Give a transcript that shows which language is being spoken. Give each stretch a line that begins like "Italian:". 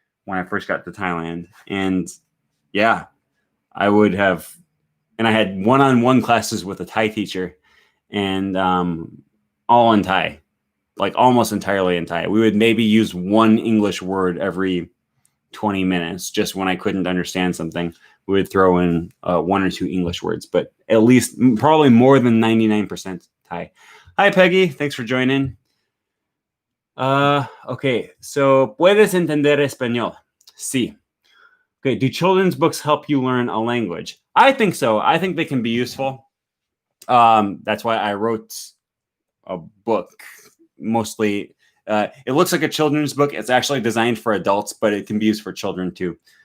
English: when I first got to Thailand. And yeah, I would have, and I had one-on-one classes with a Thai teacher, and all in Thai, like almost entirely in Thai. We would maybe use one English word every 20 minutes, just when I couldn't understand something. We would throw in one or two English words, but at least probably more than 99% Thai. Hi, Peggy. Thanks for joining. Okay, so
Spanish: ¿puedes entender español? Sí.
English: Okay, do children's books help you learn a language? I think so. I think they can be useful. That's why I wrote a book. Mostly, it looks like a children's book. It's actually designed for adults, but it can be used for children too.